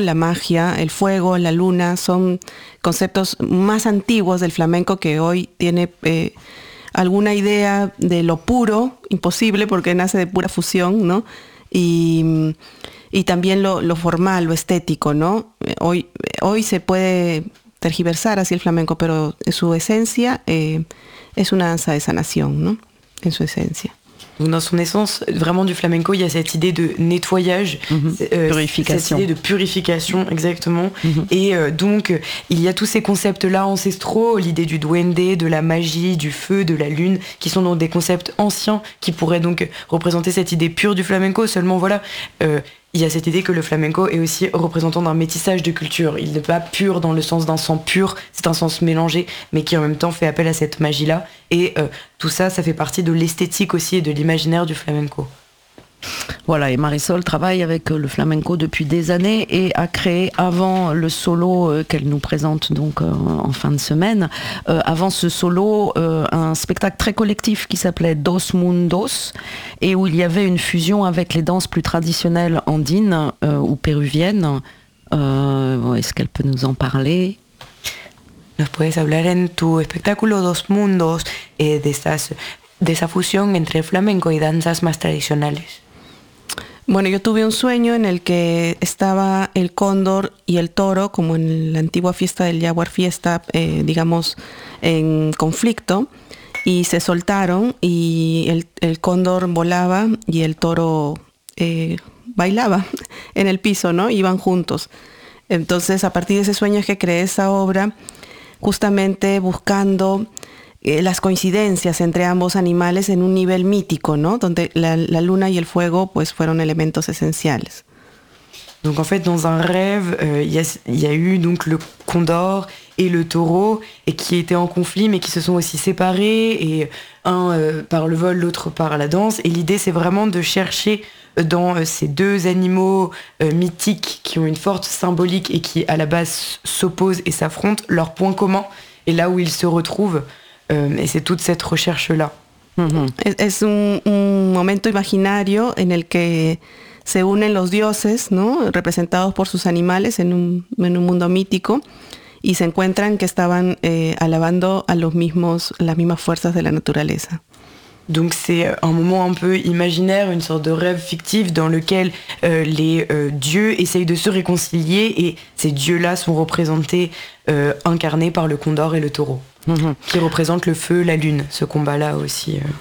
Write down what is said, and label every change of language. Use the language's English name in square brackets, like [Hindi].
[Spanish] La magia, el fuego, la luna, son conceptos más antiguos del flamenco que hoy tiene alguna idea de lo puro, imposible, porque nace de pura fusión, ¿no? Y también lo formal, lo estético, ¿no? Hoy se puede tergiversar así el flamenco, pero su esencia es una danza de sanación, ¿no? En su esencia. [French] Dans son essence, vraiment du flamenco, il y a cette idée de nettoyage, purification. Cette idée de purification, exactement. Mm-hmm. Et donc, il y a tous ces concepts-là ancestraux, l'idée du duende, de la magie, du feu, de la lune, qui sont donc des concepts anciens qui pourraient donc représenter cette idée pure du flamenco. Seulement, voilà, il y a cette idée que le flamenco est aussi représentant d'un métissage de culture. Il n'est pas pur dans le sens d'un sang pur, c'est un sens mélangé, mais qui en même temps fait appel à cette magie-là. Et tout ça, ça fait partie de l'esthétique aussi et de l'imaginaire du flamenco. Voilà, et Marisol travaille avec le flamenco depuis des années et a créé avant le solo qu'elle nous présente donc en fin de semaine, avant ce solo, un spectacle très collectif qui s'appelait Dos Mundos et où il y avait une fusion avec les danses plus traditionnelles andines ou péruviennes. Est-ce qu'elle peut nous en parler? [Spanish] Nos puedes hablar en tu espectáculo Dos Mundos et de estas... de esa fusión entre flamenco y danzas más tradicionales. Bueno, yo tuve un sueño en el que estaba el cóndor y el toro, como en la antigua fiesta del Jaguar Fiesta, digamos, en conflicto, y se soltaron y el cóndor volaba y el toro bailaba en el piso, ¿no? Iban juntos. Entonces, a partir de ese sueño es que creé esa obra, justamente buscando... las coincidencias entre ambos animales en un nivel mítico, ¿no? Donde la luna y el fuego pues fueron elementos esenciales. [French] Donc en fait dans un rêve il y a eu donc le condor et le taureau et qui étaient en conflit mais qui se sont aussi séparés et un par le vol l'autre par la danse et l'idée c'est vraiment de chercher dans ces deux animaux mythiques qui ont une force symbolique et qui à la base s'opposent et s'affrontent leurs points communs et là où ils se retrouvent. [Spanish] Y es toda esta [French] recherche là. [Spanish] Es un momento imaginario en el que se unen los dioses, ¿no? Representados por sus animales en un mundo mítico y se encuentran que estaban alabando a las mismas fuerzas de la naturaleza. [French] Donc c'est un moment un peu imaginaire, une sorte de rêve fictif dans lequel dieux essayent de se réconcilier et ces dieux-là sont représentés, incarnés par le condor et le taureau, qui représentent le feu, la lune, ce combat-là aussi.